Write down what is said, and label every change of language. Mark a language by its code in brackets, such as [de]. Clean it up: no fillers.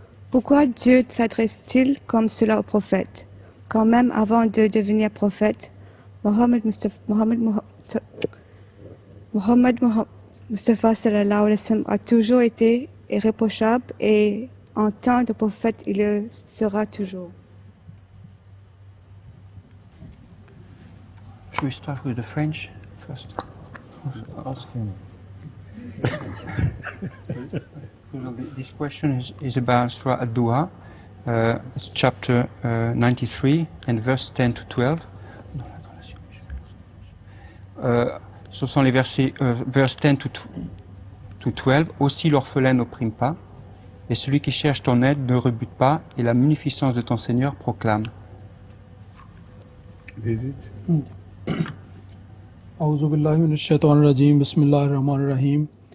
[fr] Pourquoi Dieu s'adresse-t-il comme cela au prophète? Quand même avant de devenir prophète, Mohammed Mustafa [ar] sallallahu alayhi wa sallam [fr] a toujours été irréprochable, et en temps de prophète, il le sera toujours. [en] Should we start with the French first? Ask him. This question is about Surah Ad-Duha. It's chapter 93 and verse 10 to 12. [fr] Ce sont les versets [en] verse 10 to 12. [fr] Aussi l'orphelin n'opprime pas, et celui qui cherche ton aide ne rebute pas, et la munificence de ton Seigneur proclame. [ar] أعوذ بالله من الشيطان الرجيم بسم الله الرحمن الرحيم